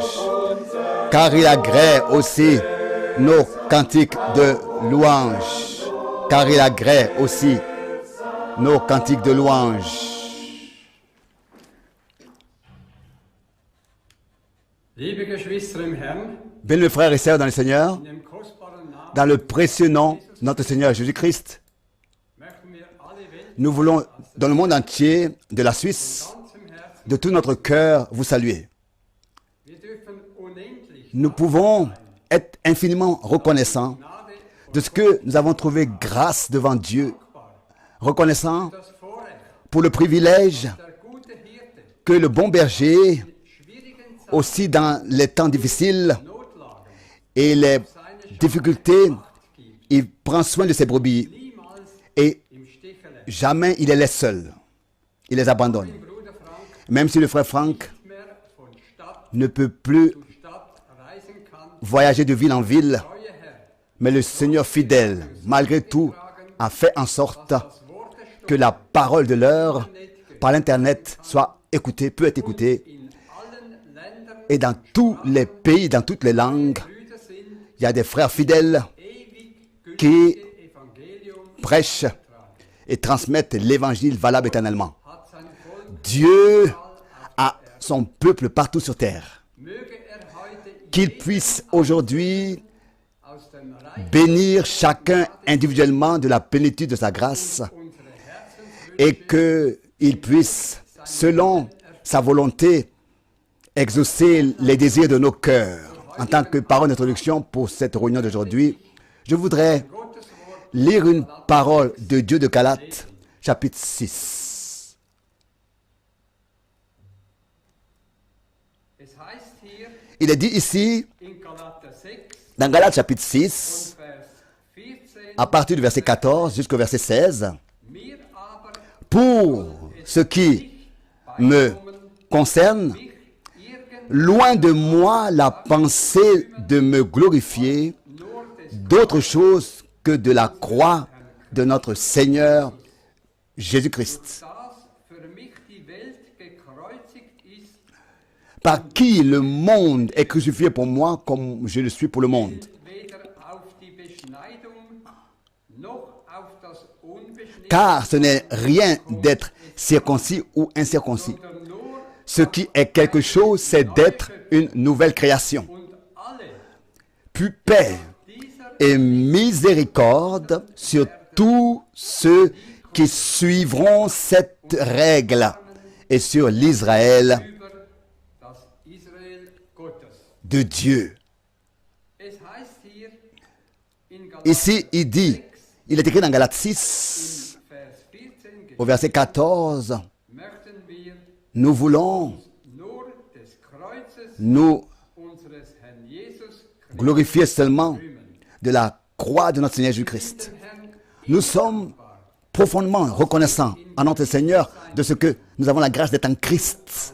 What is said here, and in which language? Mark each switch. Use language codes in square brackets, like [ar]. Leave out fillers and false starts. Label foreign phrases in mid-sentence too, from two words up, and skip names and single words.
[fr] Car il agrée aussi nos cantiques de louange. Car il agrée aussi nos cantiques de louange. [de] Liebe Geschwister im Herrn, [fr] Bien, frères et sœurs dans le Seigneur, [de] in dem kostbaren Namen [fr] dans le précieux nom de notre Seigneur Jésus-Christ, [de] möchten wir alle Welt [fr] nous voulons, dans le monde entier, de la Suisse, [de] ganzem Herzen, [fr] de tout notre cœur, vous saluer. [de] wir dürfen unendlich [fr] Nous pouvons être infiniment reconnaissants [de] Gnade [fr] de ce que nous avons trouvé grâce devant Dieu, reconnaissants [de] das Vorrecht, [fr] pour le privilège [de] der gute Hirte, [fr] que le bon berger, [de] schwierigen Zeiten, [fr] aussi dans les temps difficiles [de] Notlagen, [fr] et les [de] seine [fr] difficultés, [de] Macht gibt, [fr] il prend soin de ses brebis [de] niemals [fr] et [de] im Stiche lässt. [fr] jamais il les laisse seuls. Il les abandonne. [de] Mein Bruder Frank [fr] Même si le frère Frank [de] nicht mehr von Stadt [fr] ne peut plus [de] zu Stadt reisen kann, [fr] voyager de ville en ville, [de] treue Herr, [fr] mais le Seigneur fidèle, malgré tout, a fait en sorte [de] das Wort der Stunde [fr] que la parole de l'heure par l'Internet soit écoutée, peut être écoutée. [de] in allen Ländern [fr] Et dans tous les pays, dans toutes les langues, [de] Brüder sind, [fr] il y a des frères fidèles [de] ewig [fr] qui [de] gültige Evangelium [fr] prêchent et transmettent l'évangile valable éternellement. [de] hat sein Volk. [fr] Dieu a son peuple partout sur terre. [de] Möge heute [fr] Qu'il puisse aujourd'hui [de] aus dem Reich [fr] bénir chacun individuellement de la plénitude de sa grâce [de] unsere Herzenswünsche [fr] et qu'il puisse, selon sa volonté, exaucer les désirs de nos cœurs. En tant que parole d'introduction pour cette réunion d'aujourd'hui, je voudrais [de] Gottes Wort. [fr] lire une parole de Dieu de Galates, chapitre 6. [de] Es heißt hier [fr] Il est dit ici, [de] in Galater 6 [fr] dans Galates chapitre 6, [de] und Vers 14, [fr] à partir du verset 14 jusqu'au verset 16, [de] mir aber [fr] pour ce qui me concerne, [de] mich irgend [fr] loin de moi la pensée de me glorifier [de] nur des [fr] d'autre chose que de la croix de notre Seigneur Jésus-Christ, [de] das für mich die Welt gekreuzigt ist, [fr] par qui le monde est crucifié pour moi comme je le suis pour le monde. [de] weder auf die Beschneidung noch auf das Unbeschnittene, [fr] Car ce n'est rien d'être circoncis ou incirconcis. [de] sondern nur [fr] Ce qui est quelque chose, c'est d'être une nouvelle création. [de] und alle [fr] Puis paix [de] dieser [fr] et miséricorde sur tous ceux qui suivront cette règle et sur l'Israël [de] über das Israel Gottes. [fr] de Dieu. [de] Es heißt hier in [fr] Ici, Galater il dit, 6, il est écrit dans Galates 6, [de] Vers 14, [fr] au verset 14, [de] möchten wir [fr] nous voulons [de] nur des Kreuzes [fr] nous [de] unseres Herrn Jesus Christus [fr] glorifier seulement [de] rühmen. [fr] de la croix de notre Seigneur Jésus-Christ. [de] Den Herrn [fr] Nous sommes profondément reconnaissants à notre Seigneur de ce que nous avons la grâce d'être en Christ